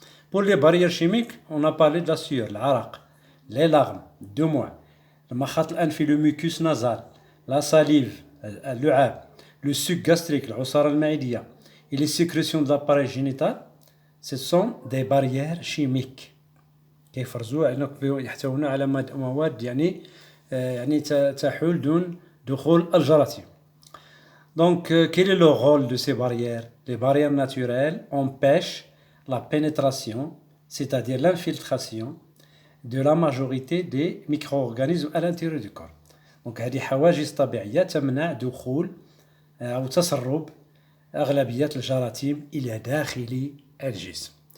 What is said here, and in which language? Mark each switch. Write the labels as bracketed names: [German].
[French] Pour les barrières chimiques, on a parlé de la sueur, l'araq, les larmes, 2 mois, le makhat al-anfi, le mucus nasal, la salive, le suc gastrique, l'usara al-maïdiya et les sécrétions de l'appareil génital, ce sont des barrières chimiques. [Arabic] يحتوون على مواد يعني تحول دون دخول الجراثيم. [French] Donc, quel est le rôle de ces barrières? Les barrières naturelles empêchent la pénétration, c'est-à-dire l'infiltration de la majorité des micro-organismes à l'intérieur du corps. [Arabic] Donc, هذه حواجز طبيعية تمنع دخول أو تسرب أغلبية الجراثيم إلى داخل الجسم.